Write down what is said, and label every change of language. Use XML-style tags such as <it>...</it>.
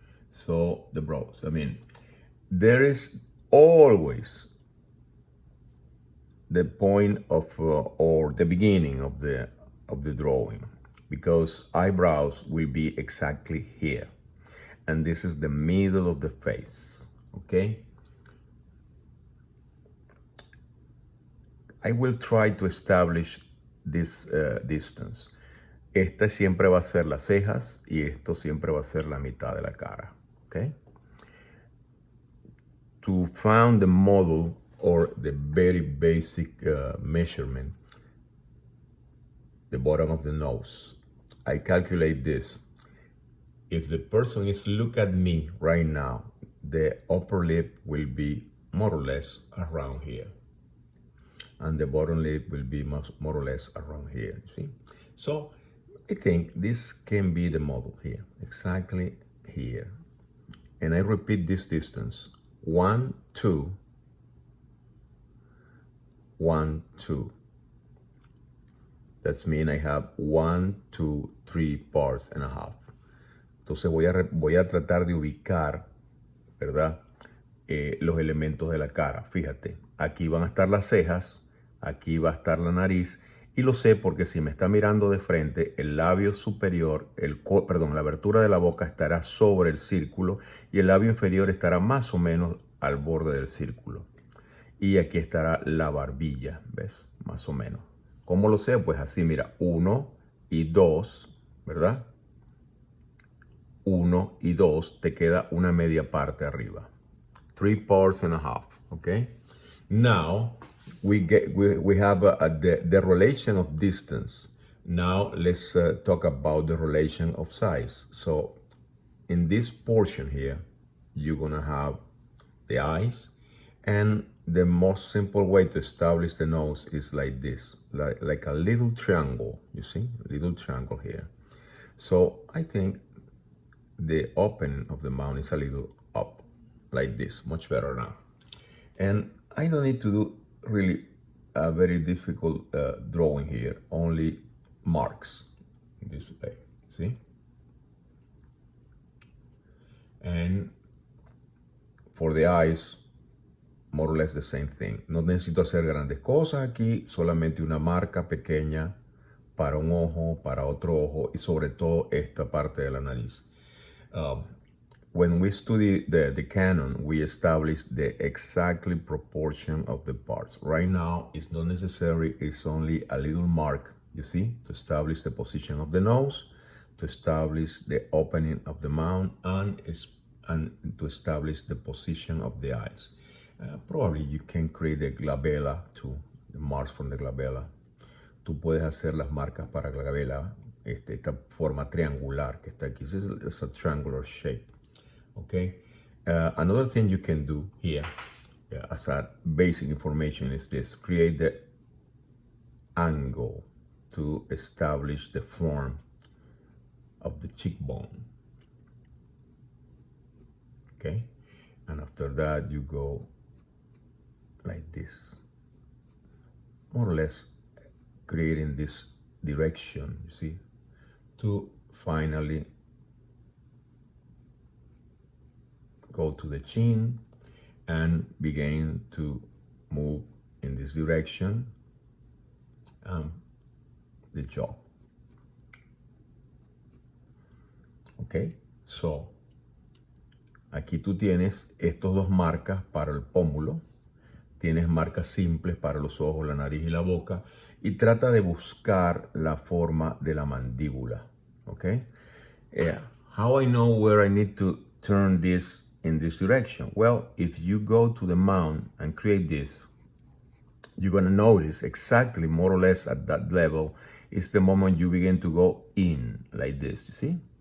<en>So the brows. I mean, there is always the point of or the beginning of the drawing, because eyebrows will be exactly here, and this is the middle of the face. Okay, I will try to establish this distance.</en> <es>Esta siempre va a ser las cejas y esto siempre va a ser la mitad de la cara.</es> <en>Okay, to find the model or the very basic measurement, the bottom of the nose, I calculate this. If the person is look at me right now, the upper lip will be more or less around here. and the bottom lip will be more or less around here, you see? So I think this can be the model here, exactly here. And I repeat this distance, 1, 2, 1, 2. That's mean I have 1, 2, 3 parts and a half.</en> <es>Entonces voy a tratar de ubicar, ¿verdad? Los elementos de la cara. Fíjate, aquí van a estar las cejas, aquí va a estar la nariz, y lo sé porque si me está mirando de frente, el labio superior, la abertura de la boca estará sobre el círculo y el labio inferior estará más o menos al borde del círculo. Y aquí estará la barbilla, ¿ves? Más o menos. ¿Cómo lo sé? Pues así, mira, 1 y 2, ¿verdad? 1 y 2, te queda una media parte arriba.</es> <en>3 parts and a half, okay? Now, we have the relation of distance. Now, let's talk about the relation of size. So, in this portion here, you're gonna have the eyes, and the most simple way to establish the nose is like this, like a little triangle, you see, a little triangle here. So I think the opening of the mouth is a little up, like this, much better now. And I don't need to do really a very difficult drawing here, only marks this way, see? And for the eyes, more or less the same thing.</en> <es>No necesito hacer grandes cosas aquí, solamente una marca pequeña para un ojo, para otro ojo y sobre todo esta parte de la nariz.</es> <en>When we study the canon, we establish the exactly proportion of the parts. Right now, it's not necessary, it's only a little mark, you see, to establish the position of the nose, to establish the opening of the mouth, and to establish the position of the eyes. Probably you can create the glabella too, the marks from the glabella.</en> <es>Tú puedes hacer las marcas para glabella, esta forma triangular que está aquí.</es> <en>It's a triangular shape, okay? Another thing you can do here, as a basic information, is this: create the angle to establish the form of the cheekbone, okay? And after that, you go like this, more or less creating this direction, you see, to finally go to the chin and begin to move in this direction, the jaw. Okay, so</en> <es>aquí tú tienes estos dos marcas para el pómulo. Tienes marcas simples para los ojos, la nariz y la boca. Y trata de buscar la forma de la mandíbula.</es> <en>Okay? How I know where I need to turn this in this direction? Well, if you go to the mouth and create this, you're going to notice exactly more or less at that level is the moment you begin to go in like this. You see?</en>